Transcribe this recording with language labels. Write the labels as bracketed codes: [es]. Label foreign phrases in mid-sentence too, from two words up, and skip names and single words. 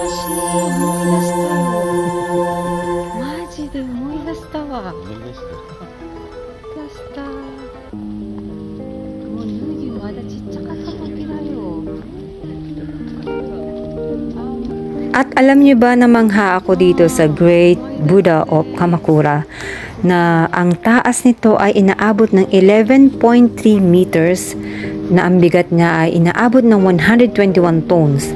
[ja] 思い出したよ。マジで思い出したわ。思い出した。出した。もう脱ぎまだちっちゃかった時だよ。 [tl] At alam niyo ba na mangha ako dito sa Great Buddha of Kamakura na ang taas nito ay inaabot ng 11.3 meters na ang bigat niya ay inaabot ng 121 tons.